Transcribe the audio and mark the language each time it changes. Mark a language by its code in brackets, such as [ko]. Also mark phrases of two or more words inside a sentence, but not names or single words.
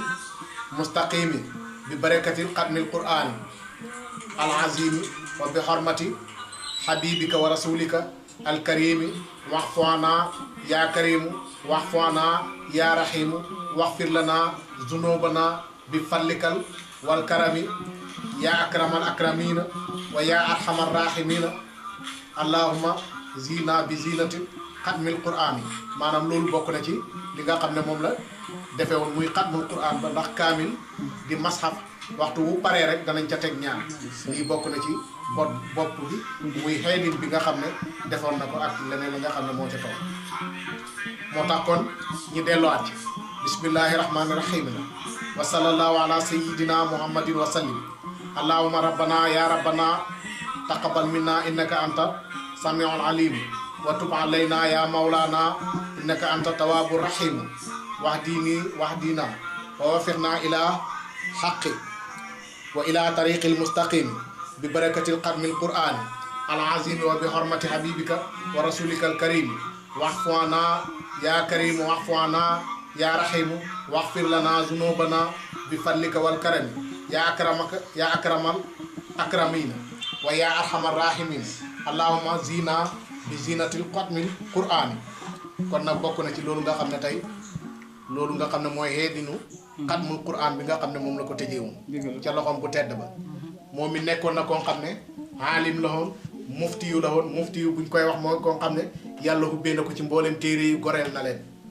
[ar] المستقيم ببركة ختم القرآن العظيم وبحرمة حبيبك ورسولك الكريم واعف عنا يا كريم واعف عنا يا رحيم واغفر لنا ذنوبنا بفضلك والكرم يا أكرم الأكرمين ويا أرحم الراحمين اللهم زينا بزينة ختم القرآن [wo] maanaam loolu bokk na ci li nga xam ne moom la defee woon muy [ar] ختم القرآن [wo] ba ndax kaamil di mashaf waxtu wu paree rek danañ ca teg ñaan lii bokk na ci bopp bi muy xeydin bi nga xam ne defoon na ko ak leneen li nga xam ne moo ca toog moo tax kon ñi delluwaat ci [ar] بسم الله الرحمن الرحيم وصلى الله على سيدنا محمد وسلم اللهم ربنا يا ربنا تقبل منا إنك أنت السميع العليم وتب علينا يا مولانا إنك أنت التواب الرحيم واهدنا ووفقنا إلى الحق وإلى الطريق المستقيم ببركة ختم القرآن العظيم وبحرمة حبيبك ورسولك الكريم واعف عنا يا كريم واعف عنا يا رحيم واغفر لنا ذنوبنا بفضلك والكرم يا أكرم الأكرمين ويا أرحم الراحمين اللهم زينا بزينة الختم القرآن [wo] kon nag bokk na ci loolu nga xam ne tey loolu nga xam ne mooy heedinu [ar] ختم القرآن [wo] bi nga xam ne moom la ko tëjeewoon ca loxoom bu tedd ba moom mi nekkoon na koo xam ne aalim la woon mufti yu la woon mufti yu buñ koy wax mooy koo xam ne yàlla ubbee na ko ci mboolem téere yu goreel na leen